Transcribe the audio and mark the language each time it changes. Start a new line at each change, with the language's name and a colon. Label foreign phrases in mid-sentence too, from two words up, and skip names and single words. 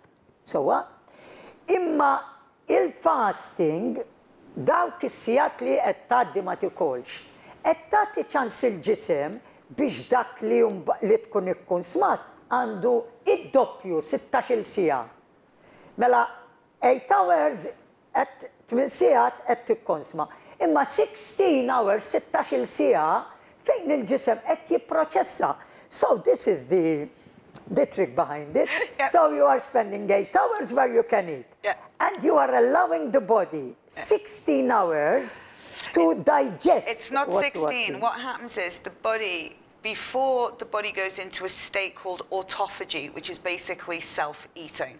Maltese: Sewwa, imma il-fasting dawk is-sigħat li qed tgħaddi ma tikolx, qed tagħti ċans il-ġisem biex dak li tkun ikkonsmat għandu id-doppju 16 siegħa. Mela 8 hours at 8 sigħat qed tikkonsma. Imma 16 hours, 16 siegħa fejn il-ġisem qed jipproċessa.
English: So this is the trick behind it. Yeah. So you are spending 8 hours where you can eat. Yeah. And you are allowing the body 16 hours to digest. It's not 16. What happens is the body, before the body goes into a state called autophagy, which is basically self-eating.